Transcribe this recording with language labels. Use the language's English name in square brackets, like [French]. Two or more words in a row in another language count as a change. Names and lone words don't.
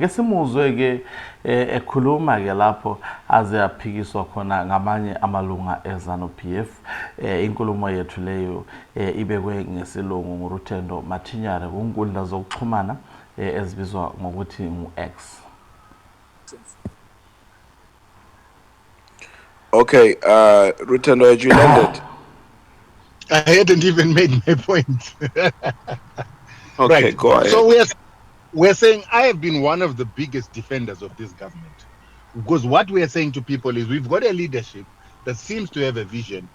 [North Ndebele] Ke simuzwe ke ekhuluma ke lapho aze aphikiswa khona ngamanye amalunga eZANU-PF. Inkulumo yethu leyo ibekwe ngesilungu nguRutendo Mathinyane kunkundla zokuxhumana ezibizwa ngokuthi ngu-X. [English] Okay, Rutendo, had you landed? I hadn't even made my point. Okay, right. Go ahead. So we're saying I have been one of the biggest defenders of this government, because what we are saying to people is we've got a leadership that seems to have a vision.